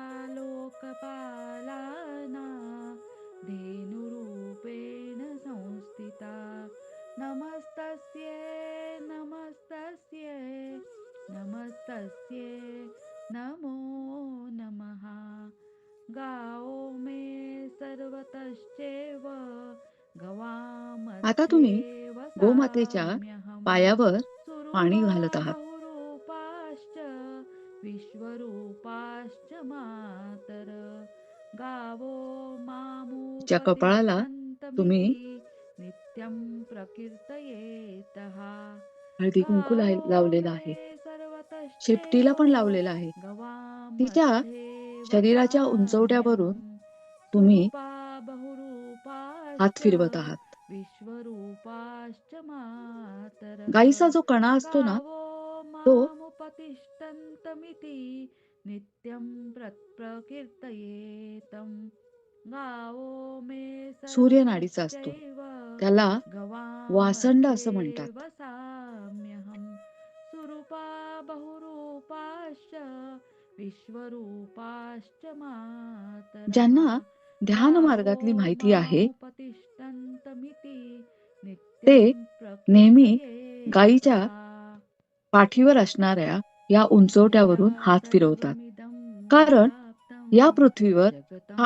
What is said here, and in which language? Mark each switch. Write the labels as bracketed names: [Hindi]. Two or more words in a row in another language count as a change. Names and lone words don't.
[Sanskrit] लोकपालाना धेनुरूपेण संस्थिता नमस्तस्यै नमस्तस्यै नमस्तस्यै नमो नमः गाओ मे सर्वतश्चैव [Marathi] आता तुम्ही [Sanskrit] गवामध्येव [Marathi] गोमातेच्या [Sanskrit] साम्यहम् [Marathi] पायावर पाणी [Sanskrit] सुरूपा [Marathi] घालत आहात. [Sanskrit] बहुरूपाश्च विश्वरूपाश्च मातर गावो [Marathi] तिच्या कपाळाला तुम्ही [Sanskrit] मामुपतिष्ठन्तमिति नित्यं प्रकीर्तयेतः [Marathi] हळदी कुंकू [Sanskrit] गावो [Marathi] लावलेला [Sanskrit] मे [Marathi] आहे. शेपटीला [Sanskrit] सर्वतश्चैव [Marathi] पण लावलेला आहे. तिच्या [Sanskrit] गवामध्येव [Marathi] शरीराच्या उंचवट्यावरून [Sanskrit] साम्यहम् [Marathi] तुम्ही [Sanskrit] सुरूपा [Marathi] हात [Sanskrit] बहुरूपाश्च [Marathi] फिरवत आहात. [Sanskrit] विश्वरूपाश्च मातरः [Marathi] गाईचा जो कणा असतो ना, [Sanskrit] गावो [Marathi] तो [Sanskrit] मामुपतिष्ठन्तमिति नित्यं प्रकीर्तयेतं गावो मे [Marathi] सूर्यनाडीचा असतो. [Sanskrit] सर्वतश्चैव [Marathi] त्याला वासंड असं [Sanskrit] गवामध्येव [Marathi] म्हणतात. [Sanskrit] साम्यहम् सुरूपा बहुरूपाश्च विश्वरूपाश्च मातरः [Marathi] ज्यांना ध्यान [Sanskrit] गावो [Marathi] मार्गातली माहिती आहे, [Sanskrit] मामुपतिष्ठन्तमिति [Marathi] ते [Sanskrit] नित्यं [Marathi] नेहमी गायीच्या [Sanskrit] प्रकीर्तयेतः [Marathi] पाठीवर असणाऱ्या या [Sanskrit] यया [Marathi] उंचवट्यावरून हात फिरवतात. [Sanskrit] सर्वमिदं [Marathi] कारण [Sanskrit] व्याप्तं [Marathi] या पृथ्वीवर [Sanskrit] जगतं